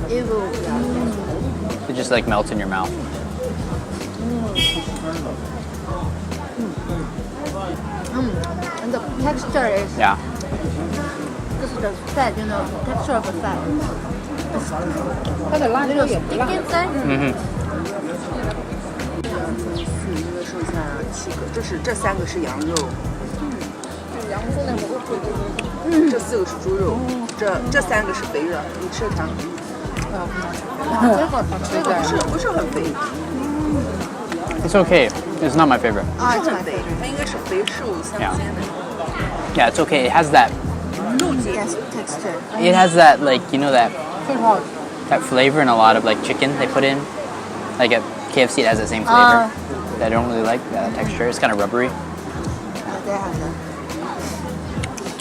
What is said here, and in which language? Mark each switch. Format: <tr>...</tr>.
<en>It will. It just like melts in your mouth. And the texture is Yeah. this is the fat, texture of the fat.</en> <zh>它的辣椒也不辣。剩下7个，这3个是羊肉，这4个是猪肉，这3个是肥的，你吃它。这个不是很肥，</zh> <en>It's okay. It's not my favorite.</en> <zh>不是很肥，它应该是肥瘦相间的。</zh> <en>Yeah, it's okay. It has that. Yes, texture. It has that like that flavor in a lot of like chicken they put in. Like at KFC, it has the same flavor. That I don't really like that texture. It's kind of rubbery. They have that.</en>